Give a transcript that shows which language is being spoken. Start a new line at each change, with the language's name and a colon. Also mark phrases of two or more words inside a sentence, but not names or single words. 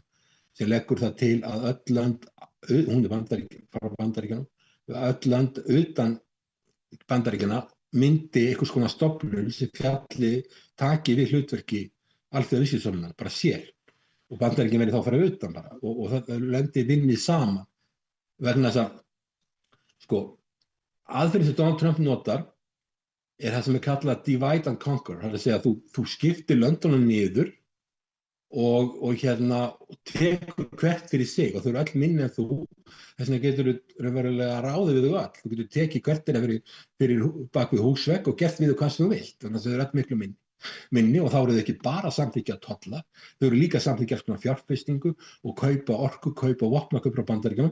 Icelandic: sem leggur það til að öll lönd, hún er frá Bandaríkjunum, öll lönd utan Bandaríkjanna myndi einhvers konar stofnun sem taki við hlutverki alþjóðaviðskiptastofnunar, bara sér, og Bandaríkin verði þá að fara utan bara og það löndi vinni saman vegna þess að aðferðin sem Donald Trump notar það sem kallað
English: divide and conquer.
Icelandic: Það að segja að þú skiptir löndunum niður og tekur hvert fyrir sig og þau eru öll minni en þú. Þess vegna getur þú raunverulega ráðið við þau öll. Þú getur tekið hvert fyrir bak við húsvegg og gert við þau hvað sem þú vilt. Þannig að þau eru öll miklu minni og þá eru þau ekki bara samþykkja að tolla, þau eru líka samþykkja svona fjárfestingu og kaupa orku, kaupa vopnakaup frá Bandaríkjunum.